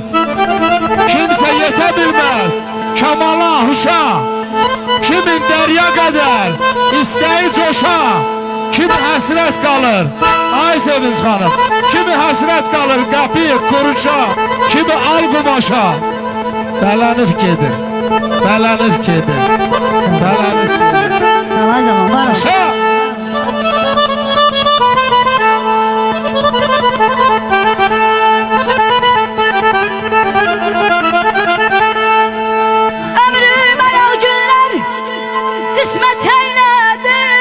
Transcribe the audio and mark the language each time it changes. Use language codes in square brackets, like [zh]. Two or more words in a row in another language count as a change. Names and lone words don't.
[az] Kimsə yetə bilməz kamala, huşa, kimin dərya qədər istəyi coşa, kimi həsrət qalır, ay Sevinç xanım, kimi həsrət qalır qapı, kuruşa, kimi al qumaşa. Bələnib gedir, bələnib gedir, bələnib gedir. [tr] Sana zaman var. Ömrüme yol günler kısmet eyledi.